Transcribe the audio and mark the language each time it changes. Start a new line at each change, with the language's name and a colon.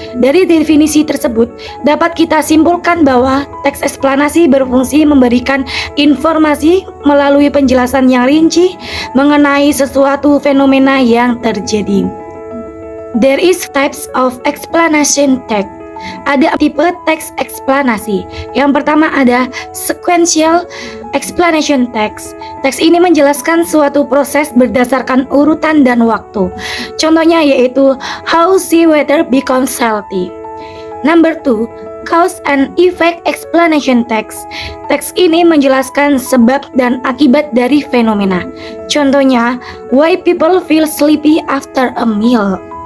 Indonesian: Dari definisi tersebut, dapat kita simpulkan bahwa teks eksplanasi berfungsi memberikan informasi melalui penjelasan yang rinci mengenai sesuatu fenomena yang terjadi.
English: There is types of explanation text.
Indonesian: Ada tipe teks eksplanasi. Yang pertama ada sequential explanation text. Teks ini menjelaskan suatu proses berdasarkan urutan dan waktu. Contohnya yaitu
English: how sea weather becomes salty. Number 2, cause and effect explanation text.
Indonesian: Teks ini menjelaskan sebab dan akibat dari fenomena.
English: Contohnya, why people feel sleepy after a meal.